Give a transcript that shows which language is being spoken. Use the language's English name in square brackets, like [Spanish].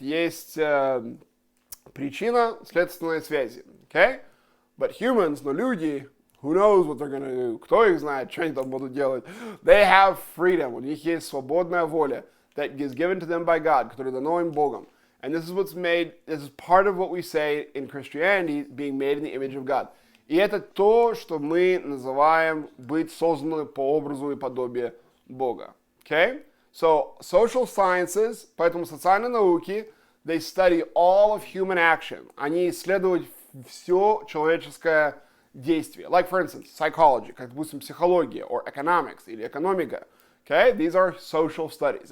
[Russian] Есть причина-следственные связи. [English] Okay? But humans, [Russian] но люди, [English] who knows what they're going to do? [Russian] Кто их знает, что они там будут делать? [English] They have freedom. [Russian] У них есть свободная воля [English] that is given to them by God, [Russian] которая дана им Богом. [English] And this is part of what we say in Christianity, being made in the image of God. [Russian] И это то, что мы называем быть созданным по образу и подобию Бога. [English] Okay? So, social sciences, [Russian] поэтому социальные науки, [English] they study all of human action. [Russian] Они исследуют все человеческое действие. [English] Like, for instance, psychology, [Russian] как, допустим, психология, [English] or economics, [Russian] или экономика. [English] Okay? These are social studies.